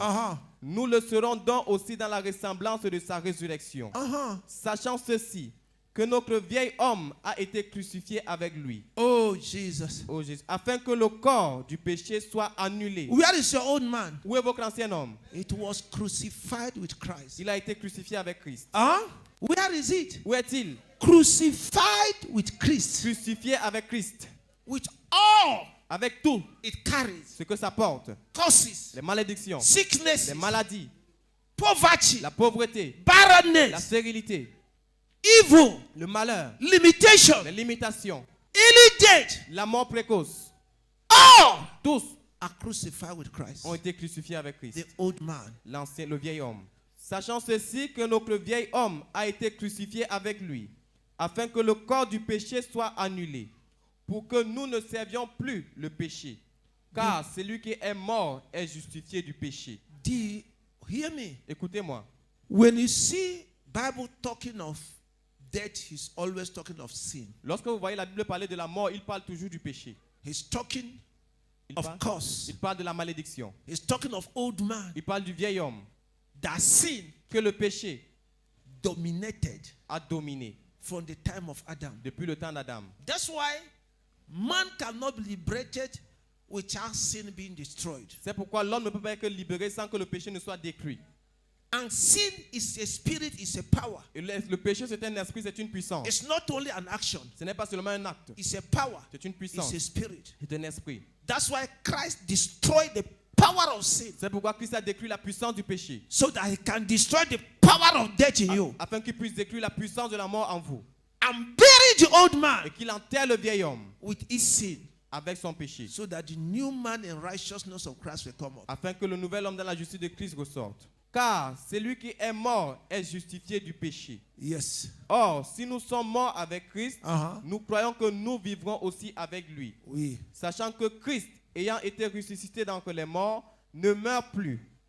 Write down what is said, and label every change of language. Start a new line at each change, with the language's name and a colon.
French: Uh-huh. nous le serons donc aussi dans la ressemblance de sa résurrection. Uh-huh. Sachant ceci, que notre vieil homme a été crucifié avec lui,
English: Oh, Jesus.
French: ô Jésus, afin que le corps du péché soit annulé.
English: Where is your old man?
French: Où est votre ancien homme?
English: It was crucified with Christ.
French: Il a été crucifié avec Christ.
English: Huh? Where is it?
French: Où est-il?
English: Crucified with Christ.
French: Crucifié avec Christ.
English: With all
French: Avec tout
English: it carries.
French: ce que ça porte.
English: Causes,
French: Les malédictions,
English: sicknesses,
French: les maladies,
English: poverty,
French: la pauvreté, la
English: barrenness,
French: stérilité,
English: evil,
French: le malheur,
English: limitation,
French: les limitations,
English: early death.
French: la mort précoce.
English: All
French: Tous
English: are crucified with Christ.
French: ont été crucifiés avec Christ.
English: The old man.
French: L'ancien, le vieil homme. Sachant ceci, que notre vieil homme a été crucifié avec lui, afin que le corps du péché soit annulé, pour que nous ne servions plus le péché. Car celui qui est mort est justifié du péché.
English: Hear me.
French: Écoutez-moi.
English: When you see Bible talking of death, he's always talking of sin.
French: Lorsque vous voyez la Bible parler de la mort, il parle toujours du péché.
English: He's talking
French: Il
English: of
French: parle,
English: curse.
French: il parle de la malédiction.
English: He's talking of old man.
French: Il parle du vieil homme.
English: That sin
French: Que le péché
English: dominated
French: a dominé
English: from the time of Adam.
French: depuis le temps d'Adam.
English: That's why man cannot be liberated without sin being destroyed.
French: C'est pourquoi l'homme ne peut pas être libéré sans que le péché ne soit détruit.
English: And sin is a spirit, is a power.
French: Et le péché, c'est un esprit, c'est une puissance.
English: It's not only an action,
French: Ce n'est pas seulement un acte,
English: it's a power,
French: c'est une
English: it's
French: puissance,
English: a spirit.
French: c'est un esprit.
English: That's why Christ destroyed the power of sin
French: C'est pourquoi Christ a détruit la puissance du péché,
English: so that he can destroy the power of death in you
French: afin qu'il puisse détruire la puissance de la mort en vous.
English: and bury the old
French: Et
English: man
French: qu'il enterre le vieil homme
English: with his sin
French: avec son péché,
English: so that the new man in righteousness of Christ will come up.
French: afin que le nouvel homme dans la justice de Christ ressorte. Car celui qui est mort est justifié du péché.
English: Yes.
French: Or, si nous sommes morts avec Christ, Uh-huh. nous croyons que nous vivrons aussi avec lui. Oui. Sachant que Christ, ayant été ressuscité d'entre les morts, ne meurt plus.